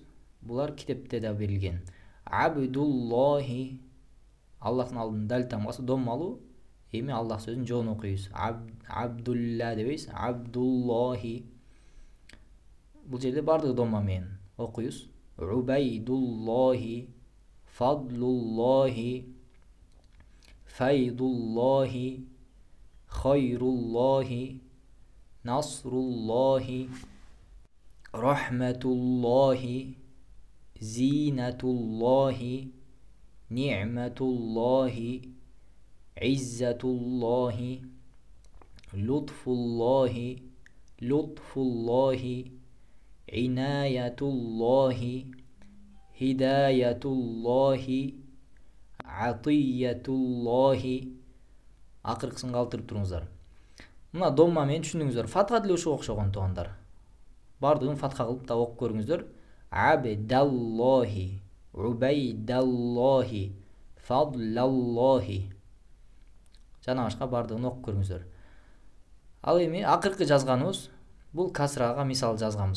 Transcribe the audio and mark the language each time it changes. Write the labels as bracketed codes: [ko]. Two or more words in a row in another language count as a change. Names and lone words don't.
[ky] Булар китепте да берилген. Абдуллахи Аллахтын алдында дал тамгасы доммалуу, эми Аллах сөзүн жоон окуйбуз. Абдулла дебейбиз, Абдуллахи. Бул жерде бардыгы домма менен окуйбуз. Убайдуллахи, Фадлуллахи, Файдуллахи, Хайруллахи, Насруллахи, Рахматуллахи, Зинатуллахи, Ни'матуллахи, Иззатуллахи, Лутфуллахи, Лутфуллахи, Инаятуллахи, Хидаятуллахи, Атиятуллахи. Акыркысын калтырып туруңуздар. Мына домма менен түшүндүңүздөр. Фатха деле ушуга окшогон туугандар. Бардыгын фатха кылып да окуп көрүңүздөр. Абдаллахи, убайдаллохи, фадлаллохи. Жана башка бардыгын окуп көрүңүздөр. Ал эми акыркы жазганыбыз бул касрага мисал жазганбыз.